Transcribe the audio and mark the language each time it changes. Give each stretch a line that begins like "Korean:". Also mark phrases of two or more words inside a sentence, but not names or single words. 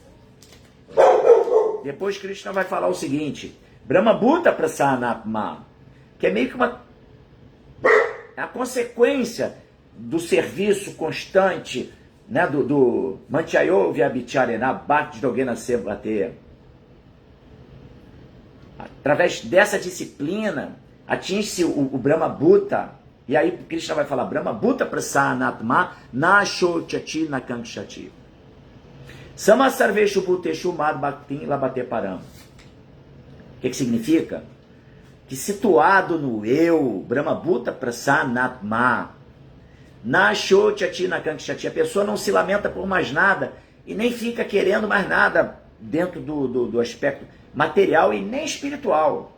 Portuguese: Depois Krishna vai falar o seguinte,
Sanskrit: ब्रह्म भूत प्रसनात्मा,
Portuguese: que é meio que a consequência do serviço constante, né, do
Sanskrit: मञ्चयो व्यभिचारेण भक्ति योगेन सेवते.
Portuguese: Através dessa disciplina, atinge-se o
Sanskrit: ब्रह्म भूत.
Portuguese: E aí Krishna vai falar,
Sanskrit: ब्रह्म भूत प्रसनात्मा नशोचति नकाङ्क्षति. समसर्वेषु भूतेषु मद् भक्तिन् लभते परम्.
Portuguese: O que significa? Que situado no eu,
Sanskrit: ब्रह्म भूत प्रसनात्मा नशोचति नकाङ्क्षति,
Portuguese: a pessoa não se lamenta por mais nada e nem fica querendo mais nada dentro do aspecto material e nem espiritual.